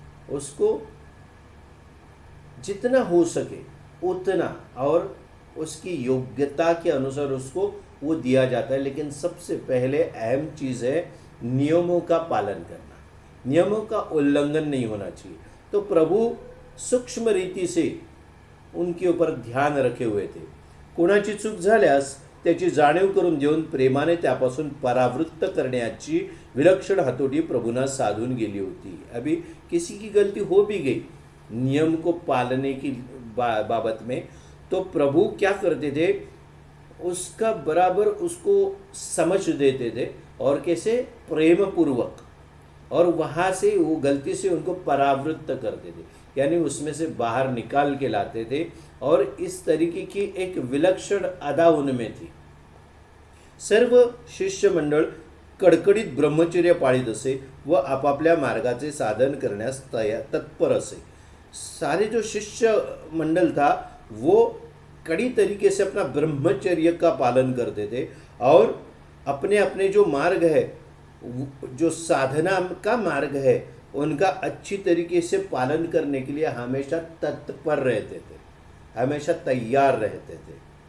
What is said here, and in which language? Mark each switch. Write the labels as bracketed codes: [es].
[hi] उसको जितना हो सके उतना और उसकी योग्यता के अनुसार उसको वो दिया जाता है, लेकिन सबसे पहले अहम चीज़ है नियमों का पालन करना, नियमों का उल्लंघन नहीं होना चाहिए। तो प्रभु सूक्ष्म रीति से उनके ऊपर ध्यान रखे हुए थे। [mr] कोणाची चूक झाल्यास त्याची जाणीव करून देऊन प्रेमाने त्यापासून परावृत्त करण्याची विलक्षण हतोटी प्रभुना साधून गेली होती। [hi] अभी किसी की गलती हो भी गई नियम को पालने की बाबत में, तो प्रभु क्या करते थे, उसका बराबर उसको समझ देते थे और कैसे प्रेम पूर्वक, और वहाँ से वो गलती से उनको परावृत्त करते थे, यानी उसमें से बाहर निकाल के लाते थे। और इस तरीके की एक विलक्षण अदा उनमें थी। [mr] सर्व शिष्य मंडळ कडकडीत ब्रह्मचर्य पाळीत असे व आपापल्या मार्गाचे साधन करण्यास तत्पर असे। [hi] सारे जो शिष्य मंडल था वो कड़ी तरीके से अपना ब्रह्मचर्य का पालन करते थे और अपने अपने जो मार्ग है, जो साधना का मार्ग है, उनका अच्छी तरीके से पालन करने के लिए हमेशा तत्पर रहते थे, हमेशा तैयार रहते थे।